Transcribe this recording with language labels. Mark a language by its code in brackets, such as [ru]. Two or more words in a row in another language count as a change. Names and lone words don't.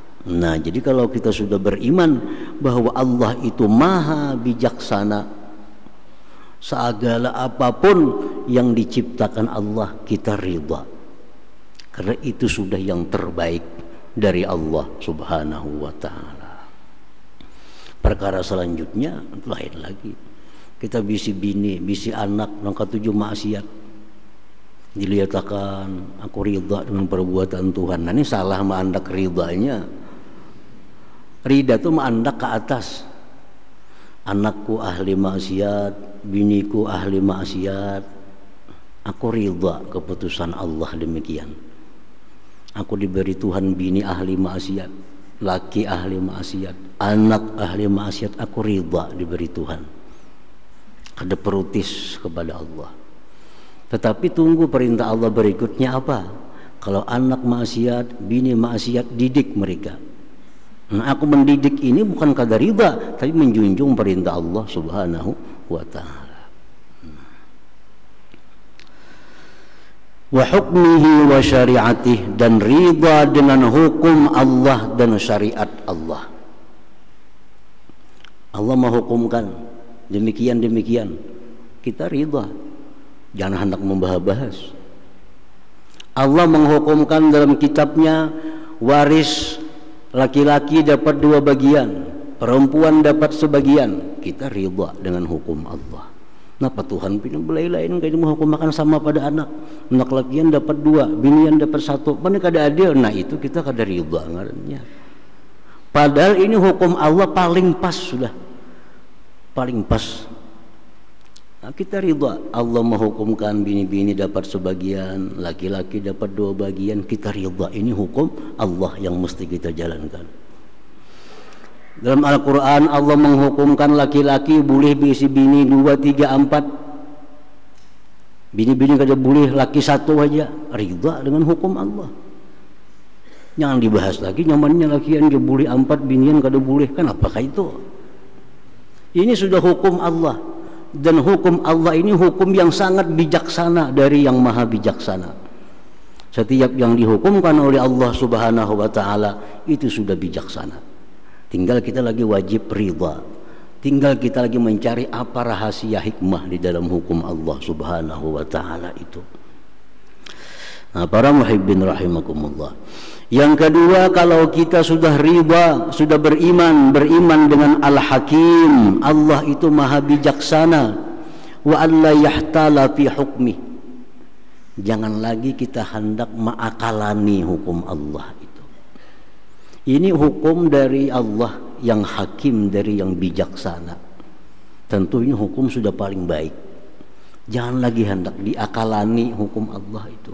[id] Nah, jadi kalau kita sudah beriman bahwa Allah itu maha bijaksana, segala apapun yang diciptakan Allah kita ridha, karena itu sudah yang terbaik dari Allah [ar] سبحانه وتعالى. [id] Perkara selanjutnya lain lagi. [bjn] Kita bisi bini, bisi anak, nangka tujuh maksiat, dilihatkan aku ridha dengan perbuatan Tuhan. Nah ini salah mandak ridhanya. Ridha itu mandak ke atas. [id] Anakku ahli maksiat, biniku ahli maksiat, aku ridha keputusan Allah demikian. Aku diberi Tuhan bini ahli maksiat, laki ahli maksiat, anak ahli maksiat, aku ridha diberi Tuhan. [bjn] Kada perutis kepada Allah. [id] Tetapi tunggu perintah Allah berikutnya apa? Kalau anak maksiat, bini maksiat, didik mereka. Nah, aku mendidik ini bukan kadar ridha, tapi menjunjung perintah Allah [ar] سبحانه وتعالى. وحكمه وشريعته, [id] dan ridha dengan hukum Allah dan syariat Allah. Allah menghukumkan demikian, kita ridha. Jangan hendak membahas-bahas. Allah menghukumkan dalam kitabnya waris laki-laki dapat 2 bagian, perempuan dapat sebagian. Kita ridha dengan hukum Allah. [bjn] Kenapa Tuhan pindah belai-lain kayak menghukum makan sama pada anak? Anak lakian dapat 2, binian dapat 1. Mana kada adil? Nah itu kita kada ridha ngarannya. Padahal ini hukum Allah paling pas sudah. [id] Paling pas. Nah, kita ridha. Allah menghukumkan bini-bini dapat sebagian, laki-laki dapat 2 bagian. Kita ridha. Ini hukum Allah yang mesti kita jalankan. Dalam Al-Quran Allah menghukumkan laki-laki boleh bisi bini 2, 3, 4. [bjn] Bini-bini kada boleh laki 1 aja. Ridha dengan hukum Allah. Jangan dibahas lagi nyamannya lakian dia boleh 4, binian kada boleh. Kan apakah itu? Ini sudah hukum Allah. [id] Dan hukum Allah ini hukum yang sangat bijaksana dari yang maha bijaksana. Setiap yang dihukumkan oleh Allah [ar] سبحانه وتعالى [id] itu sudah bijaksana. Tinggal kita lagi wajib ridha. Tinggal kita lagi mencari apa rahasia hikmah di dalam hukum Allah [ar] سبحانه وتعالى [id] itu. Nah, para [ar] محبين رحمكم الله. [id] Yang kedua, kalau kita sudah riba, sudah beriman dengan Al-Hakim, Allah itu maha bijaksana, [ar] ولا يحتال في حكمي. [id] Jangan lagi kita hendak mengakalani hukum Allah itu. Ini hukum dari Allah yang hakim, dari yang bijaksana. Tentu ini hukum sudah paling baik. Jangan lagi hendak diakalani hukum Allah itu.